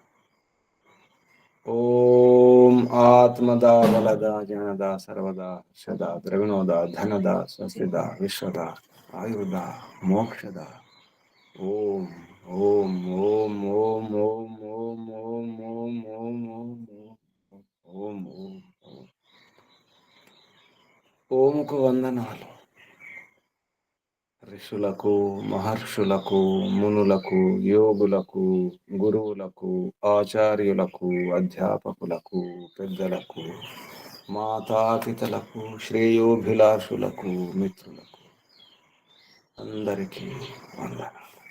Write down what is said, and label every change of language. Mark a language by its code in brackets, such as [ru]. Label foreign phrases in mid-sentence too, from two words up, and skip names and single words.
[sa] ओम आत्मदा बलदा जनदा सर्वदा सदा द्रविणोदा धनदा स्वस्तिदा विश्वदा आयुर्दा मोक्षदा। ओम ओम ओम ओम ओम ओम ओम ओम ओम ओम ओम ओम। [te] ఓముకు వందనాలు ఋషులకు మహర్షులకు మునులకు యోగులకు గురువులకు ఆచార్యులకు అధ్యాపకులకు పెద్దలకు మాతాపితలకు శ్రేయోభిలాషులకు మిత్రులకు అందరికీ వందనాలు।